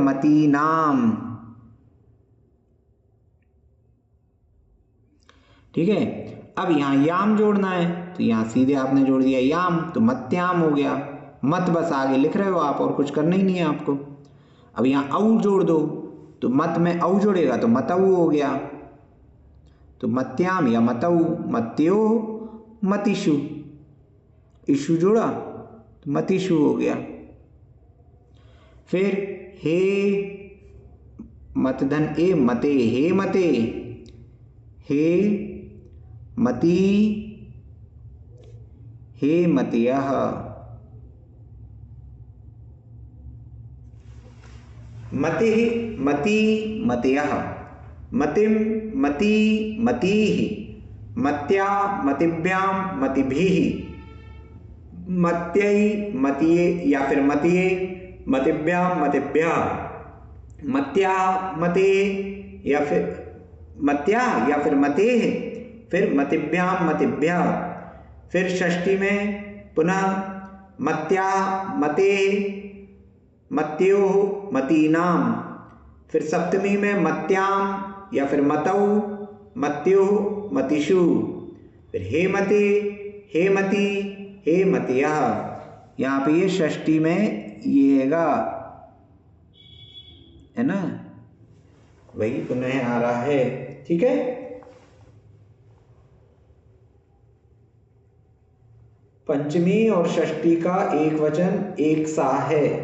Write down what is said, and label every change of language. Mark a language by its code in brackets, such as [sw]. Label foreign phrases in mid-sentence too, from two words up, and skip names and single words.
[hi] मती नाम, ठीक है। अब यहाँ याम जोड़ना है तो यहाँ सीधे आपने जोड़ दिया याम, तो मत्याम हो गया। मत बस आगे लिख रहे हो आप, और कुछ करना ही नहीं है आपको। अब यहाँ औ जोड़ दो तो मत में औ जोड़ेगा तो मतऊ हो गया, तो मत्याम या मतऊ, [sa] मत्यो, मतिषु। [hi] इशु जोड़ा तो मतिषु हो गया। [sa] फिर हे मतधन ए, मते, हे मते, हे मती हे मतयः, मति मती मतयः, मतिम मती मतीः, मत्या मतिभ्यां मतिभिः, मत्यै मतिये [hi] या फिर [sa] मतिये मतिभ्यां मतिभ्यः, मत्या मते या फिर मत्या [hi] या फिर [sa] मते, फिर मतिभ्यां मतिभ्यः, [hi] फिर षष्ठी में [sa] पुनः मत्या मते मत्योः मतीनाम, [hi] फिर सप्तमी में [sa] मत्याम [hi] या फिर [sa] मतौ मत्योः मतिषु, फिर हे मते हे मती हे मतयः। [hi] यहाँ पे ये षष्ठी में ये है ना, वही पुनः आ रहा है। ठीक है, पंचमी और षष्ठी का एक वचन एक सा है।